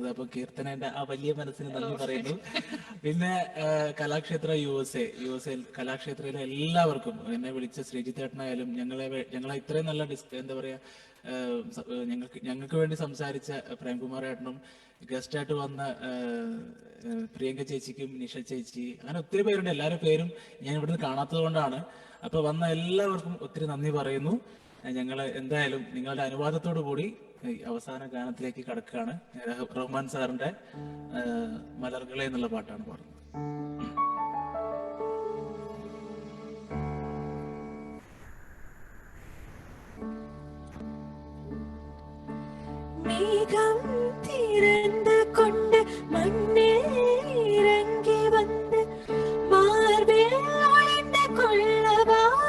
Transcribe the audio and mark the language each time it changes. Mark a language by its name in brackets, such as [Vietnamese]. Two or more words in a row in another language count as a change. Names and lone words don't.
[Malayalam] അപ്പൊ കീർത്തനന്റെ ആ വലിയ മനസ്സിന് നന്ദി പറയുന്നു. പിന്നെ കലാക്ഷേത്ര യു.എസ്.എ കലാക്ഷേത്രയിലെ എല്ലാവർക്കും, എന്നെ വിളിച്ച ശ്രീജിത്ത് ഏട്ടനായാലും ഞങ്ങളെ ഇത്രയും നല്ല എന്താ പറയാ ഞങ്ങൾക്ക് വേണ്ടി സംസാരിച്ച പ്രേംകുമാർ ഏട്ടനും, ഗസ്റ്റായിട്ട് വന്ന പ്രിയങ്ക ചേച്ചിക്കും, നിഷ ചേച്ചി, അങ്ങനെ ഒത്തിരി പേരുണ്ട്. എല്ലാവരുടെ പേരും ഞാൻ ഇവിടുന്ന് കാണാത്തത് കൊണ്ടാണ്. അപ്പൊ വന്ന എല്ലാവർക്കും ഒത്തിരി നന്ദി പറയുന്നു. ഞങ്ങൾ എന്തായാലും നിങ്ങളുടെ അനുവാദത്തോടു കൂടി അവസാന ഗാനത്തിലേക്ക് കടക്കുകയാണ്. റഹ്മാൻ സാറിന്റെ മലർകളെ എന്നുള്ള പാട്ടാണ് പാടുന്നത്. [Tamil] மேகம் திறந்து கொண்டு மண்ணில் இறங்கி வந்து மார்பில் ஒளிந்து கொள்ளவா,